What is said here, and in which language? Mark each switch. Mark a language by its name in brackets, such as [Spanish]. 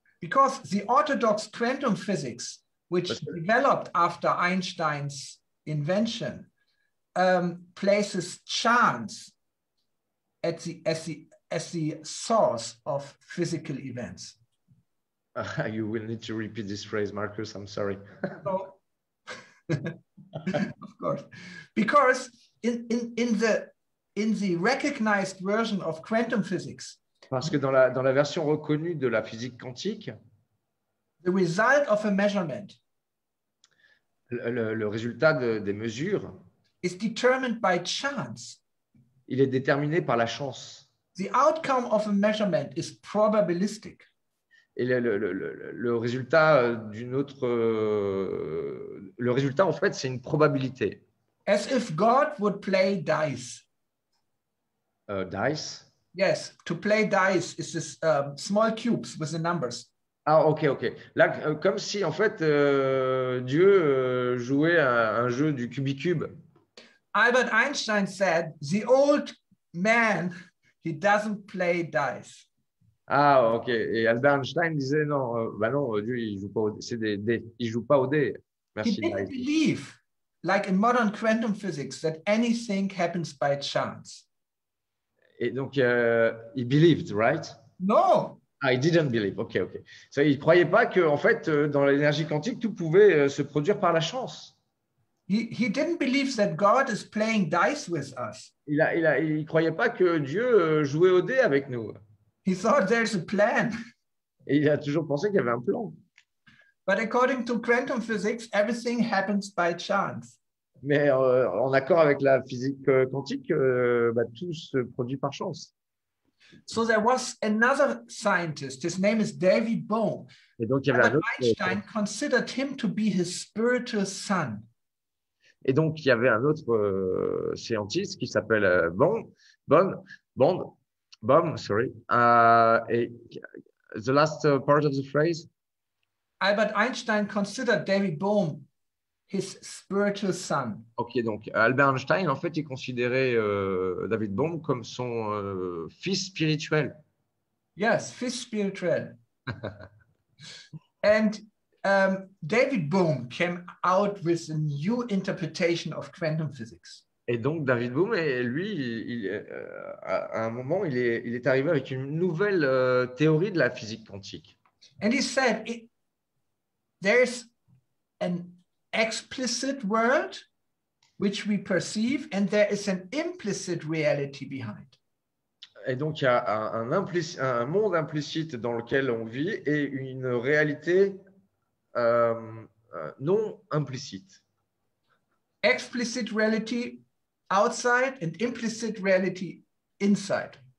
[English] Because the orthodox quantum physics, which developed after Einstein's invention, places chance as the source of physical events. You will need to repeat this phrase, Marcus. I'm sorry. So, of course, because in the recognized version of quantum physics, [French] parce que dans la version reconnue de la physique quantique, [English] the result of a measurement [French] le résultat des mesures [English] is determined by chance. [French] Il est déterminé par la chance. [English] the outcome of a measurement is probabilistic. [French] Et le résultat d'une autre, le résultat en fait, c'est une probabilité. [English] As if God would play dice. Dice. Yes, to play dice is this small cubes with the numbers. Ah, ok. [French] Là, comme si en fait Dieu jouait à un jeu du cubicube. [English] Albert Einstein said, "The old man, he doesn't play dice." Ah, ok. [French] Et Albert Einstein disait non, bah non, Dieu il joue pas au dé, c'est des dés, il joue pas au dé. Merci. [English] He didn't believe, like in modern quantum physics, that anything happens by chance. [French] Et donc, [English] he believed, right? No. Ah, he didn't believe. Ok. [French] Ça, il croyait pas que, en fait, dans l'énergie quantique, tout pouvait se produire par la chance. [English] He didn't believe that God is playing dice with us. [French] Il croyait pas que Dieu jouait au dé avec nous. [English] He thought there's a plan. [French] Et il a toujours pensé qu'il y avait un plan. [English] But according to quantum physics, everything happens by chance. [French] Mais en accord avec la physique quantique, bah, tout se produit par chance. [English] So there was another scientist, his name is David Bohm. [French] Et donc, il y avait [English] Albert Einstein considered him to be his spiritual son. [French] Et donc, il y avait un autre scientiste qui s'appelle Bohm, sorry. [English] Et the last part of the phrase? Albert Einstein considered David Bohm his spiritual son. [French] Ok, donc Albert Einstein, en fait, il considérait David Bohm comme son fils spirituel. Yes, fils spirituel. [English] And David Bohm came out with a new interpretation of quantum physics. [French] Et donc, David Bohm, lui, à un moment, il est arrivé avec une nouvelle théorie de la physique quantique. [English] And he said, there's an explicit world which we perceive, and there is an implicit reality behind. [French] Et donc, il y a un monde implicite dans lequel on vit et une réalité non implicite. [English] Explicit reality outside and implicit reality inside.